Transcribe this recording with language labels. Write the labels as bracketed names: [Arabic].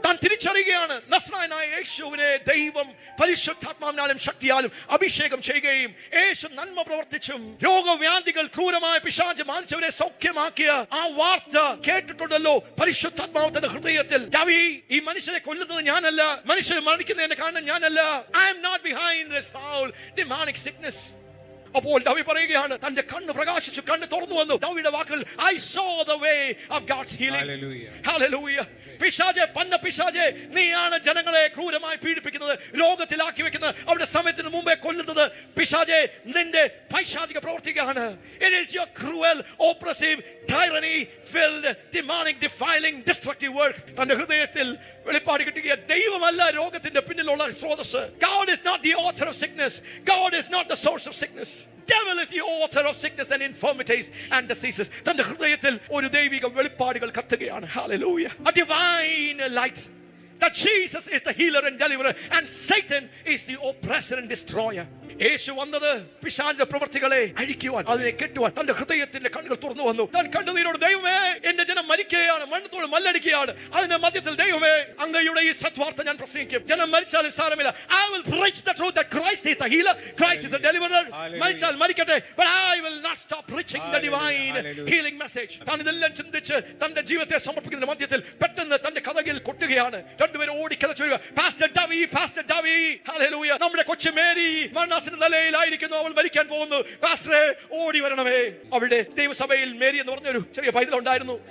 [Malayalam] താൻ തിരിച്ചറിയുകയാണ് നസ്രായനായ യേശുവിനെ ദൈവം പരിശുദ്ധാത്മാവിനാലും ശക്തിയാലും അഭിഷേകം ചെയ്യുകയും യേശു നന്മ പ്രവർത്തിച്ചും രോഗവ്യാധികൾ ക്രൂരമായ പിശാച് ബാധിച്ചവരെ സൗഖ്യമാക്കിയ ആ വാർത്ത കേട്ടിട്ടുണ്ടല്ലോ. പരിശുദ്ധാത്മാവ് തന്റെ ഹൃദയത്തിൽ, ഡവി ഈ മനുഷ്യരെ കൊല്ലുന്നത് ഞാനല്ല, മനുഷ്യർ മരിക്കുന്നതിന്റെ കാരണം ഞാനല്ല, [English] I am not behind this foul demonic sickness. [Malayalam] അപ്പോൾ ഡവി പറയുകയാണ്, തന്റെ കണ്ണ് പ്രകാശിച്ചു, കണ്ണ് തുറന്നു വന്നു. ഡവിയുടെ വാക്കുകൾ, [English] I saw the way of God's healing. Hallelujah. Hallelujah. [Malayalam] പിശാചേ, പന്ന പിശാചേ, നീയാണ് ജനങ്ങളെ ക്രൂരമായി പീഡിപ്പിക്കുന്നത്, രോഗത്തിലാക്കി വെക്കുന്നത്, അവരുടെ സമയത്തിന് മുമ്പേ കൊല്ലുന്നത്. പിശാചേ, നിന്റെ പൈശാചിക പ്രവർത്തിയാണ്. [English] It is your cruel, oppressive, tyranny-filled, demonic, defiling, destructive work. [Malayalam] തന്റെ ഹൃദയത്തിൽ വെളിപ്പാട് കിട്ടുക, ദൈവമല്ല രോഗത്തിന്റെ പിന്നിലുള്ള സ്രോതസ്. [English] God is not the author of sickness. God is not the source of sickness. Devil is the author of sickness and infirmities and diseases. [Malayalam] തന്റെ ഹൃദയത്തിൽ ഒരു ദൈവിക വെളിപ്പാടുകൾ കത്തുകയാണ്. [English] Hallelujah. A divine light that Jesus is the healer and deliverer and Satan is the oppressor and destroyer. [Malayalam] യേശു വന്നത് പിശാചിന്റെ പ്രവൃത്തികളെ അഴിക്കുവാൻ, അതിനെ കെട്ടുവാൻ. തന്റെ ഹൃദയത്തിന്റെ കണ്ണുകൾ തുറന്നു വന്നു. താൻ കണ്ണുനീരോട്, ദൈവമേ എന്റെ ജനം മരിക്കുകയാണ്, മണ്ണത്തോട് മല്ലടിക്കുകയാണ്, അതിന്റെ മധ്യത്തിൽ ദൈവമേ അങ്ങയുടെ ഈ സത്വാർത്ത ഞാൻ പ്രസംഗിക്കും. ജനം മരിച്ചാലും സാരമില്ല. [English] I will preach the truth that Christ is the healer, Christ is the deliverer. [Malayalam] മരിച്ചാൽ മരിക്കട്ടെ, [English] but I will not stop preaching the divine healing message. [Malayalam] താൻ ഇതെല്ലാം ചിന്തിച്ച് തന്റെ ജീവിതത്തെ സമർപ്പിക്കുന്ന മധ്യത്തിൽ പെട്ടെന്ന് തന്റെ കഥകിൽ കൊട്ടുകയാണ്. രണ്ടുപേരും ഓടി കഥച്ചു വരിക. Pastor ഡവി, hallelujah. നമ്മുടെ കൊച്ചു മേരി നിലയിലായിരിക്കുന്നു, അവൾ മരിക്കാൻ പോകുന്നു. പാസ്റ്ററെ ഓടി വരണമേ. അവളുടെ ദൈവസഭയിൽ മേരി എന്ന് പറഞ്ഞൊരു ചെറിയ പൈതലുണ്ടായിരുന്നു.